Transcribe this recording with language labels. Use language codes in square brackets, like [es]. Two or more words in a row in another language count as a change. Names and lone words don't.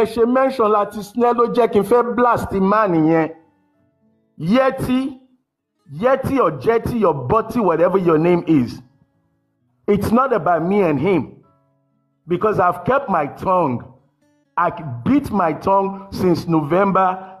[yo] ṣe mention láti snare ló jẹ́ kí n fẹ́ [en] blast man [yo] yẹn. [en] Yeti or Jetty or Butty, whatever your name is. It's not about me and him. Because I've kept my tongue. I beat my tongue since November.